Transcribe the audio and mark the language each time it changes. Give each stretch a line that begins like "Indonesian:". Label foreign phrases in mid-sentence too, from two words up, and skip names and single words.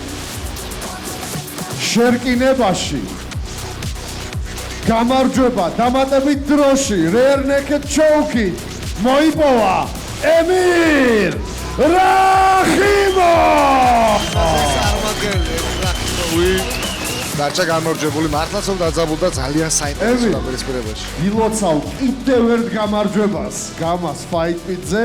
Georgian: შერკინებაში გამარჯვება დამატებით დროში
English: rear naked choke
Georgian: მოიპოვა ემირ რახიმოვი. დარჩა გამარჯვებული მართლაც რომ დაძაბულ და ძალიან საინტერესო დაპირისპირებაში. ილოცავ კიდევ ერთ გამარჯვებას გამას fight pit-ზე.